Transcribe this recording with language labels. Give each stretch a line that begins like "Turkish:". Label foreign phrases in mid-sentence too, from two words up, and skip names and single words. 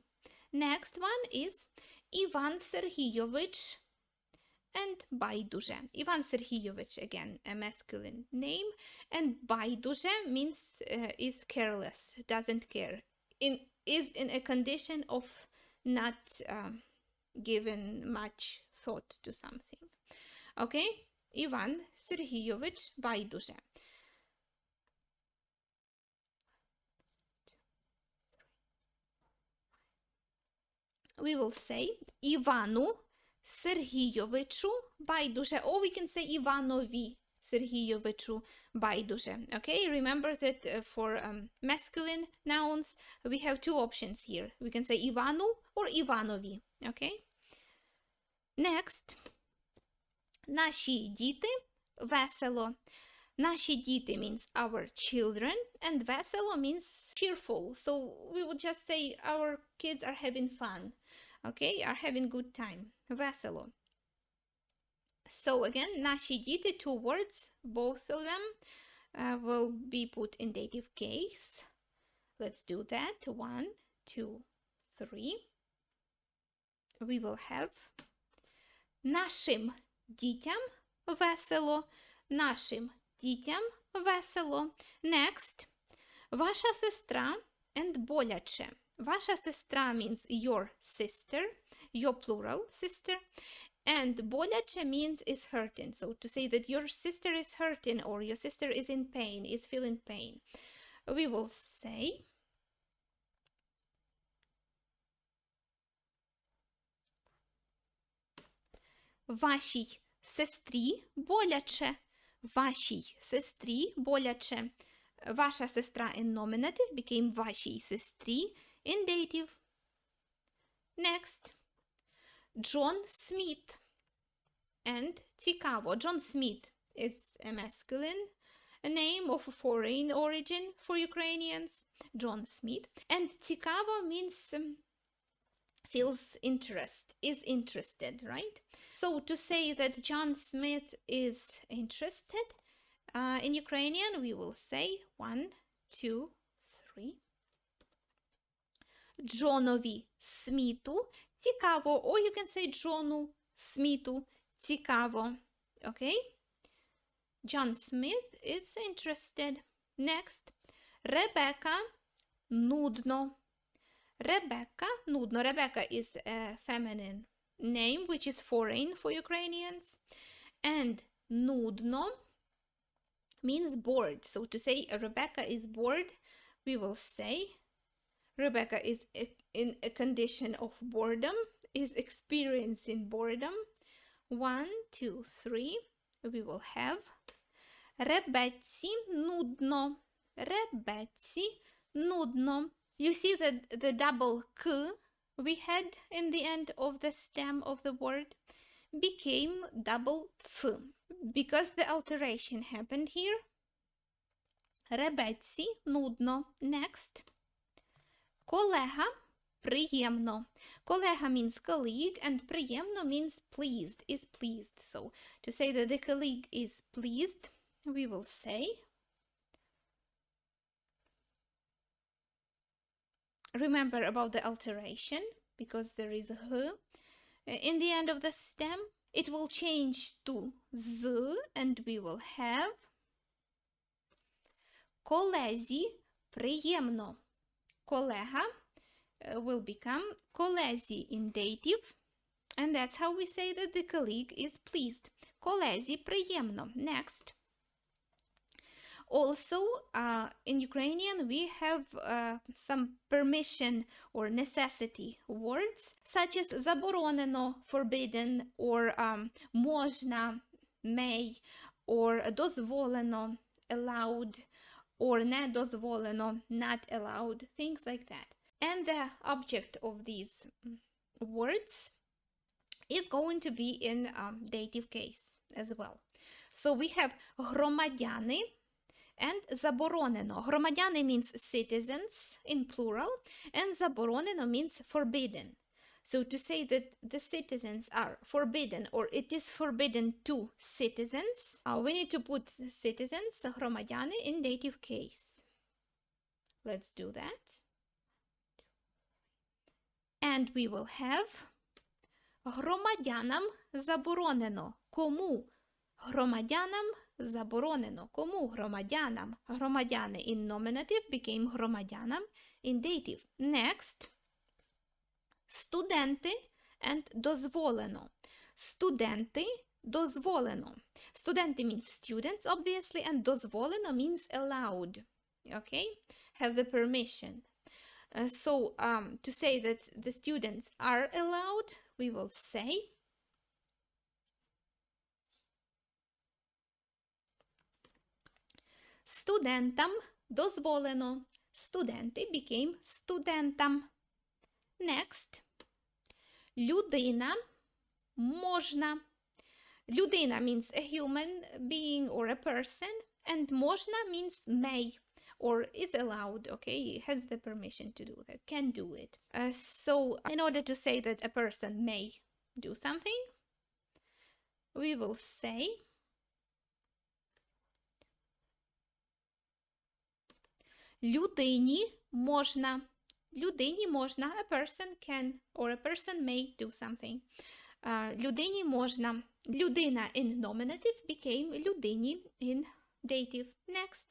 English: Next one is Іван Сергійович and байдуже. Іван Сергійович, again, a masculine name, and байдуже means is careless, doesn't care, is in a condition of not given much thought to something. Okay?
Ukrainian: Іван Сергійович байдуже.
English: We will say
Ukrainian: Івану Сергійовичу байдуже.
English: Or we can say
Ukrainian: Іванові Сергійовичу байдуже.
English: Okay, remember that for masculine nouns we have two options here. We can say Івану or Іванові. Okay? Next.
Ukrainian: Наші діти весело. Наші діти
English: means our children, and весело means cheerful. So we would just say our kids are having fun. Okay, are having good time. Весело. So again,
Ukrainian: наші діти,
English: two words, both of them will be put in dative case. Let's do that. 1, 2, 3. We will have
Ukrainian: нашим дітям весело. Нашим дітям весело.
English: Next.
Ukrainian: Ваша сестра and боляче. Ваша сестра
English: means your sister, your plural sister, and боляче means is hurting. So to say that your sister is hurting or your sister is in pain, is feeling pain, we will say
Ukrainian: вашій сестрі боляче. Вашій сестрі боляче. Ваша сестра
English: in nominative became
Ukrainian: вашій сестрі
English: in dative. Next. Джон Сміт. And цікаво. John Smith is a masculine name of foreign origin for Ukrainians. John Smith. And цікаво means feels interest, is interested, right? So to say that John Smith is interested, in Ukrainian we will say 1, 2, 3.
Ukrainian: Джонові Сміту цікаво,
English: or you can say
Ukrainian: Джону Сміту цікаво.
English: Okay? John Smith is interested. Next.
Ukrainian: Ребека нудно.
English: Rebecca, nudno. Rebecca is a feminine name which is foreign for Ukrainians. And nudno means bored. So to say Rebecca is bored, we will say Rebecca is in a condition of boredom, is experiencing boredom. 1, 2, 3. We will have
Ukrainian: Ребеці нудно. Ребеці нудно.
English: You see that the double k we had in the end of the stem of the word became double ц. Because the alteration happened here.
Ukrainian: Ребеці нудно. Next. Колега приємно.
English: Колега means colleague and приємно means pleased, is pleased. So to say that the colleague is pleased, we will say remember about the alteration, because there is a h in the end of the stem. It will change to z, and we will have
Ukrainian: колезі приємно.
English: Колега will become колезі in dative, and that's how we say that the colleague is pleased.
Ukrainian: Колезі приємно.
English: Next. Also, in Ukrainian, we have some permission or necessity words, such as заборонено, forbidden, or можна, may, or дозволено, allowed, or
Ukrainian: не дозволено,
English: not allowed, things like that. And the object of these words is going to be in dative case as well. So we have громадяни and заборонено. Громадяни means citizens in plural, and заборонено means forbidden. So to say that the citizens are forbidden, or it is forbidden to citizens, we need to put citizens, громадяни, in dative case. Let's do that. And we will have
Ukrainian: громадянам заборонено. Кому? Громадянам заборонено. Кому? Громадянам. Громадяни
English: in nominative became громадянам in dative. Next.
Ukrainian: Студенти and дозволено. Студенти, дозволено.
English: Студенти means students, obviously, and дозволено means allowed. Okay? Have the permission. So to say that the students are allowed, we will say
Ukrainian: студентам дозволено.
English: Студенти became студентам. Next.
Ukrainian: Людина можна.
English: Людина means a human being or a person, and можна means may or is allowed, okay, has the permission to do that, can do it. So in order to say that a person may do something, we will say
Ukrainian: людині можна. Людині можна,
English: a person can, or a person may do something.
Ukrainian: Людині можна. Людина
English: in nominative became людині in dative. Next.